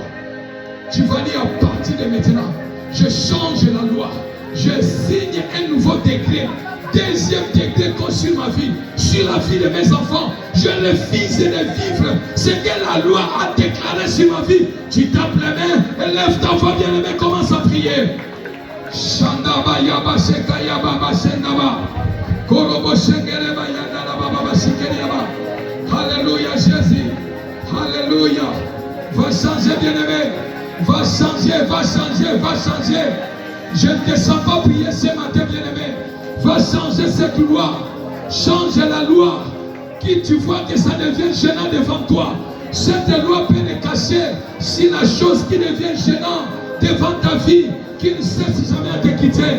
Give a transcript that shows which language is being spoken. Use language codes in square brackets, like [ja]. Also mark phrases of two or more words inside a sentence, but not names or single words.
[fr] Tu vas dire à partir de maintenant, je change la loi. Je signe un nouveau décret. Deuxième décret sur ma vie, sur la vie de mes enfants. Je refuse de vivre ce que la loi a déclaré sur ma vie. Tu tapes les mains et lève ta voix bien-aimée, commence à prier. Shandaba yaba sheka yaba bashendaba. Korobo shengereba yandala baba shikeriaba. Alléluia Jésus. Alléluia. Va changer bien-aimé. Va changer, va changer, va changer. Je ne te sens pas prier ce matin bien-aimé. Va changer cette loi. Change la loi. Qui tu vois que ça devient gênant devant toi. Cette loi peut te cacher si la chose qui devient gênant devant ta vie, qui ne cesse jamais à te quitter.